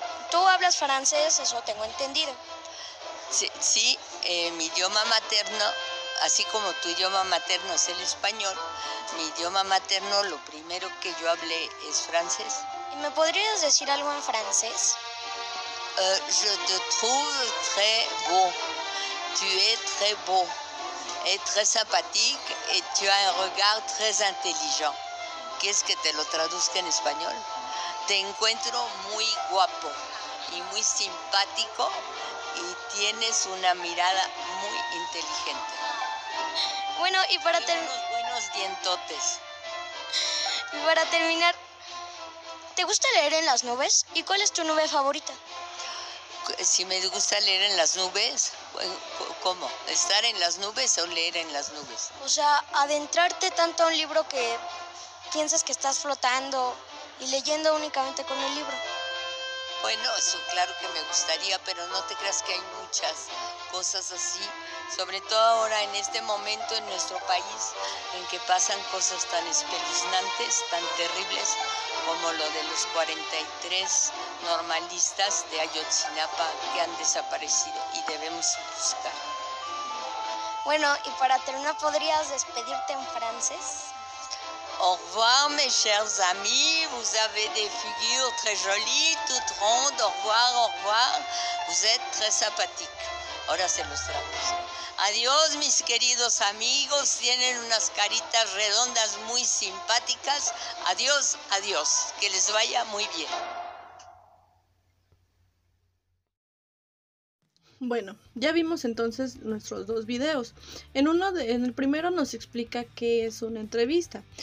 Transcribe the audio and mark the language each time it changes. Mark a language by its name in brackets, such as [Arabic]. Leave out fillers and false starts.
[Spanish] ¿Tú hablas francés? Eso tengo entendido. Sí, mi idioma materno, así como tu idioma materno es el español, mi idioma materno, lo primero que yo hablé es francés. ¿Y me podrías decir algo en francés? [French] Je te trouve très beau. Tu es très beau et très sympathique et tu as un regard très intelligent. [Spanish] ¿Quieres que te lo traduzca en español? Te encuentro muy guapo y muy simpático y tienes una mirada muy inteligente. Bueno, y unos buenos dientotes. Y para terminar, ¿te gusta leer en las nubes? ¿Y cuál es tu nube favorita? Si me gusta leer en las nubes, ¿cómo? ¿Estar en las nubes o leer en las nubes? O sea, adentrarte tanto a un libro que piensas que estás flotando y leyendo únicamente con el libro. Bueno, eso claro que me gustaría, pero no te creas que hay muchas cosas así, sobre todo ahora en este momento en nuestro país, en que pasan cosas tan espeluznantes, tan terribles, como lo de los 43 normalistas de Ayotzinapa que han desaparecido y debemos buscar. Bueno, y para terminar, ¿podrías despedirte en francés? [French] Au revoir mes chers amis, vous avez des figures très jolies, toutes rondes, au revoir, vous êtes très sympathiques. [Spanish] Ahora se los traduzco. Adiós mis queridos amigos, tienen unas caritas redondas muy simpáticas. Adiós, adiós, que les vaya muy bien. Bueno, ya vimos entonces nuestros dos videos. En el primero nos explica qué es una entrevista.